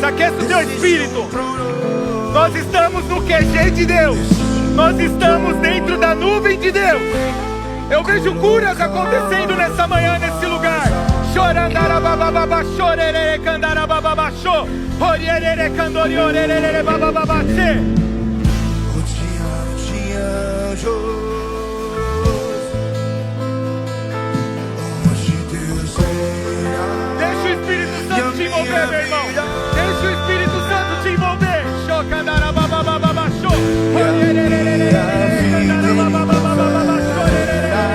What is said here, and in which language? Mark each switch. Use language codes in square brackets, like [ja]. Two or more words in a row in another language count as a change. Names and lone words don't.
[pt] Aqueça o teu espírito. Nós estamos no QG de Deus. Nós estamos dentro da nuvem de Deus. Eu vejo curas acontecendo nessa manhã, nesse lugar. Chorandarabababa, chorerere, candarabababa, cho, orierere, candoriorere, babababa, che. Deixa o Espírito Santo te envolver, meu irmão. Deixa o Espírito Santo te envolver. Chocandarabababa, cho, orierere, candarabababa, chorerere.